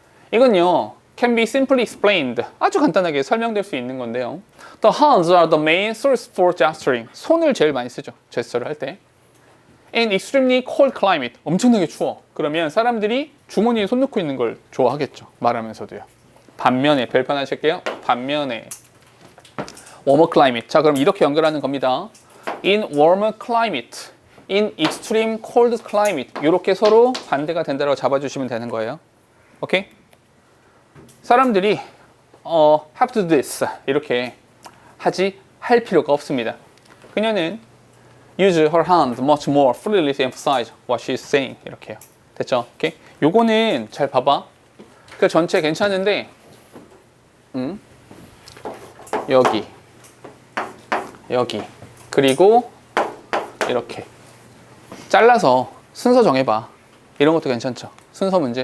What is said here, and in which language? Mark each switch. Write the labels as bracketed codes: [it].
[ko] 이건요, [en] can be simply explained. [ko] 아주 간단하게 설명될 수 있는 건데요. [en] The hands are the main source for gesturing. [ko] 손을 제일 많이 쓰죠. 제스처를 할 때. [en] In extremely cold climate. [ko] 엄청나게 추워. 그러면 사람들이 주머니에 손 넣고 있는 걸 좋아하겠죠. 말하면서도요. 반면에, 별표 하나 칠게요. 반면에 [en] warmer climate. [ko] 자, 그럼 이렇게 연결하는 겁니다. [en] In warmer climate. In extreme cold climate. [ko] 이렇게 서로 반대가 된다고 잡아주시면 되는 거예요. 오케이? 사람들이 [en] have to do this [ko] 이렇게 할 필요가 없습니다. 그녀는 [en] use her hand much more freely to emphasize what she's saying. [ko] 이렇게요. 됐죠? 오케이? 요거는 잘 봐봐. 그 전체 괜찮은데 여기 그리고 이렇게 잘라서 순서 정해봐. 이런 것도 괜찮죠? 순서 문제.